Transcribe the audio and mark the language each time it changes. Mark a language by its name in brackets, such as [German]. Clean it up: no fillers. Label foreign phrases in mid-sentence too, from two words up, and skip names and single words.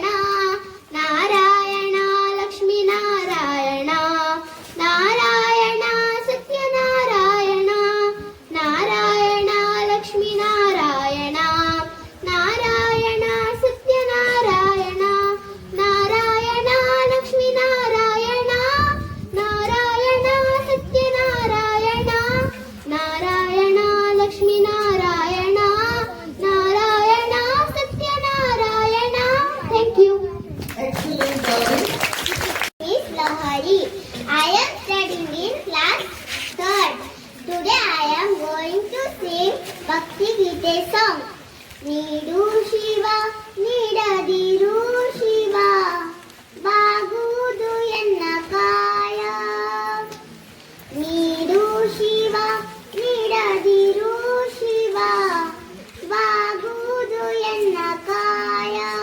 [Kannada] ನಾರಾಯಣ ಲಕ್ಷ್ಮೀ ನಾರಾಯಣ, ನಾರಾಯಣ ಸತ್ಯನಾರಾಯಣ, ನಾರಾಯಣ ಲಕ್ಷ್ಮೀ ನಾರಾಯಣ, ನಾರಾಯಣ ಸತ್ಯನಾರಾಯಣ, ನಾರಾಯಣ ಲಕ್ಷ್ಮೀ ನಾರಾಯಣ, ನಾರಾಯಣ ಸತ್ಯನಾರಾಯಣ, ನಾರಾಯಣ ಲಕ್ಷ್ಮೀ ನಾರಾಯಣ, ನಾರಾಯಣ ಸತ್ಯನಾರಾಯಣ. [English] thank you. Excellent, Gauri. Miss Lahari. I am studying in class 3rd. Today I am going to sing Bhakti Gita song. [Kannada] ನೀಡು ಶಿವ ನೀಡದಿರು ಶಿವ, ಬಾಗುವುದು ಎನ್ನ ಕಾಯ. ನೀಡು ಶಿವ ನೀಡದಿರು ಶಿವ, ಬಾಗುವುದು ಎನ್ನ ಕಾಯ.